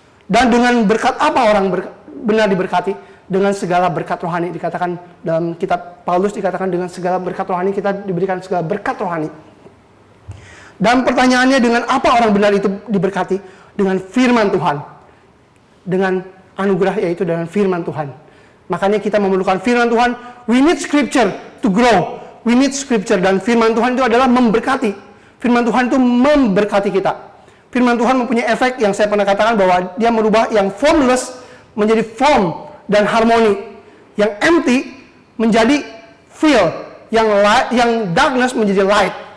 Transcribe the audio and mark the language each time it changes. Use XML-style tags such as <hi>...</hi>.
<id>Dan dengan berkat apa orang benar diberkati? Dengan segala berkat rohani. Dikatakan dalam kitab Paulus, dikatakan dengan segala berkat rohani, kita diberikan segala berkat rohani. Dan pertanyaannya, dengan apa orang benar itu diberkati? Dengan firman Tuhan. Dengan anugerah, yaitu dengan firman Tuhan. Makanya kita memerlukan firman Tuhan.</id> <en>We need scripture to grow. We need scripture.</en> <id>Dan firman Tuhan itu adalah memberkati. Firman Tuhan itu memberkati kita. Firman Tuhan mempunyai efek yang saya pernah katakan, bahwa dia merubah yang formless menjadi form dan harmoni. Yang empty menjadi fill. Yang darkness menjadi light.</id>